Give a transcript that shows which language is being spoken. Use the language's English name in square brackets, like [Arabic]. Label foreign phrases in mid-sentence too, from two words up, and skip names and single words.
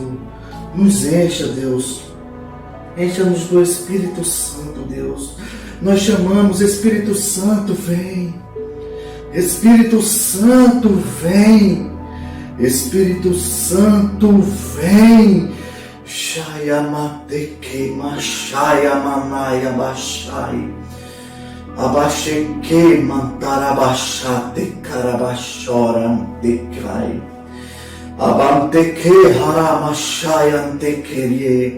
[Portuguese] Nos encha, Deus. Encha-nos do Espírito Santo, Deus. Nós chamamos, Espírito Santo, vem. Espírito Santo, vem. Espírito Santo, vem. Shaya mateke mashaya manaya bashai. Abasheke mantarabashate karabashora antekrai. Abanteke haramashaya antekerie.